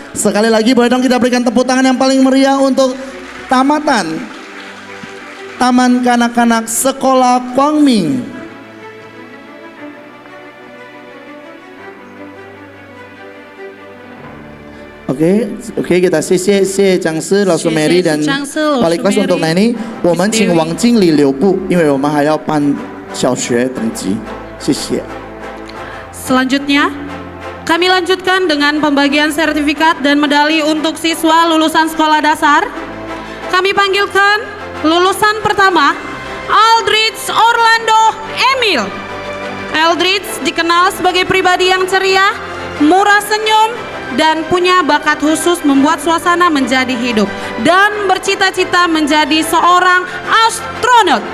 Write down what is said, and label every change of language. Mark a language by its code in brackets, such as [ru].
[id] Sekali lagi boleh dong kita berikan tepuk tangan yang paling meriah untuk tamatan Taman Kanak-Kanak Sekolah Kwang Ming. Oke, kita [zh] 谢谢讲师老师 [id] Mary dan wali kelas untuk naik ini. [zh] 我们请王经理留步，因为我们还要办小学等级。谢谢。 [id] Selanjutnya, kami lanjutkan dengan pembagian sertifikat dan medali untuk siswa lulusan sekolah dasar. Kami panggilkan lulusan pertama, Aldrich Orlando Emil. Aldrich dikenal sebagai pribadi yang ceria, murah senyum, dan punya bakat khusus membuat suasana menjadi hidup, dan bercita-cita menjadi seorang astronot.